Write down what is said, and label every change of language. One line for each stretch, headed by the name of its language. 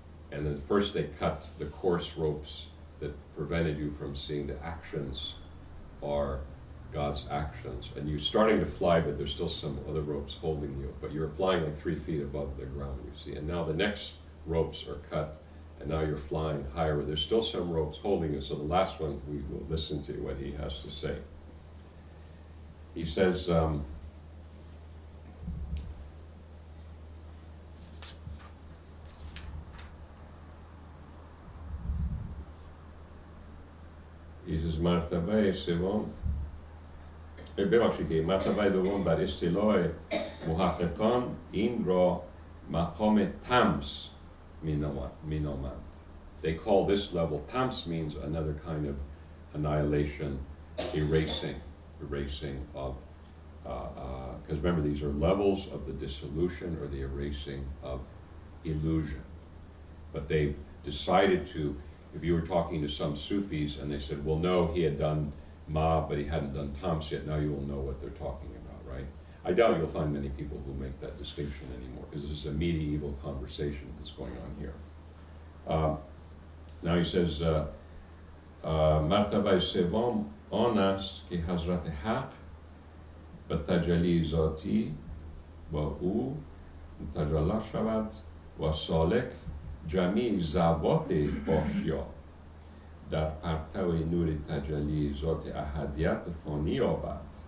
English: And then first they cut the coarse ropes that prevented you from seeing the actions are God's actions. And you're starting to fly, but there's still some other ropes holding you. But you're flying like 3 feet above the ground, you see. And now the next ropes are cut, and now you're flying higher, but there's still some ropes holding you. So the last one, we will listen to what he has to say. He says,
Persian: مرتبه سوم ببخشید که مرتبه دوم بر اصطلاح محققان این را مقام تمس مینامند.
English: They call this level, tams means another kind of annihilation, erasing of, because remember these are levels of the dissolution or the erasing of illusion. But they've decided to, if you were talking to some Sufis and they said, well no, he had done Ma, but he hadn't done Tams yet. Now you will know what they're talking about, right? I doubt you'll find many people who make that distinction anymore, because this is a medieval conversation that's going on here. Now he says,
Persian: مرتبه سوم آن است که حضرت حق به تجلی ذاتی با او تجلی شود و سالک جمیع ذوات اشیا در پرتو نور تجلی ذات احدیت فانی یابد